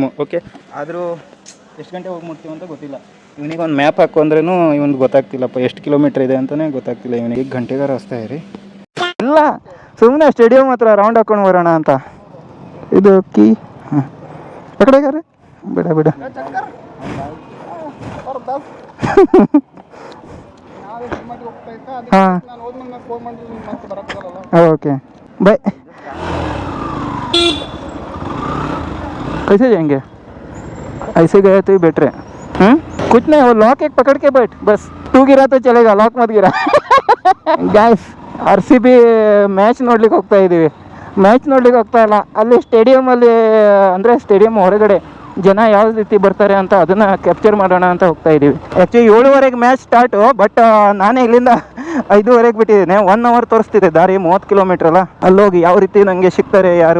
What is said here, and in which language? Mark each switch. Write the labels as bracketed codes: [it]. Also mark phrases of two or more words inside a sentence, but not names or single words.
[kn] ಓಕೆ, ಆದರೂ ಎಷ್ಟು ಗಂಟೆ ಹೋಗಿ ಮುಟ್ತೀವಿ ಅಂತ ಗೊತ್ತಿಲ್ಲ. ಇವನಿಗೆ ಒಂದು ಮ್ಯಾಪ್ ಹಾಕು ಅಂದ್ರೂ ಇವನಿಗೆ ಗೊತ್ತಾಗ್ತಿಲ್ಲಪ್ಪ, ಎಷ್ಟು ಕಿಲೋಮೀಟ್ರ್ ಇದೆ ಅಂತಲೇ ಗೊತ್ತಾಗ್ತಿಲ್ಲ ಇವನಿಗೆ. ಈಗ ಗಂಟೆಗಾರ ರಸ್ತೆ ರೀ ಇಲ್ಲ, ಸುಮ್ಮನೆ ಸ್ಟೇಡಿಯಂ ಹತ್ರ ರೌಂಡ್ ಹಾಕೊಂಡು ಬರೋಣ ಅಂತ. ಇದು ಕೀ ಹಾಂ ಆ ಕಡೆಗಾರೆ ಬಿಡ ಬಿಡ हाँ [en] OK bye. [hi] कैसे जाएंगे? ऐसे गए तो ही बेटर है. कुछ नहीं, वो लॉक एक पकड़ के बैठ बस. तू गिरा तो चलेगा, लॉक मत गिरा. गाइस, [kn] RCB ಮ್ಯಾಚ್ ನೋಡ್ಲಿಕ್ಕೆ ಹೋಗ್ತಾ ಇದ್ದೀವಿ. ಮ್ಯಾಚ್ ನೋಡ್ಲಿಕ್ಕೆ ಹೋಗ್ತಾ ಇಲ್ಲ, ಅಲ್ಲಿ ಸ್ಟೇಡಿಯಮಲ್ಲಿ ಅಂದರೆ ಸ್ಟೇಡಿಯಂ ಹೊರಗಡೆ ಜನ ಯಾವ ರೀತಿ ಬರ್ತಾರೆ ಅಂತ ಅದನ್ನು ಕ್ಯಾಪ್ಚರ್ ಮಾಡೋಣ ಅಂತ ಹೋಗ್ತಾ ಇದ್ದೀವಿ. ಆ್ಯಕ್ಚುಲಿ 7:00 [en] match start, [kn] ಬಟ್ ನಾನೇ ಇಲ್ಲಿಂದ 5:00 ಬಿಟ್ಟಿದ್ದೀನಿ. 1 ಅವರ್ ತೋರಿಸ್ತಿದೆ ದಾರಿ, 30 ಕಿಲೋಮೀಟ್ರ್ ಅಲ್ಲ. ಅಲ್ಲೋಗಿ ಯಾವ ರೀತಿ ನನಗೆ ಸಿಗ್ತಾರೆ ಯಾರು.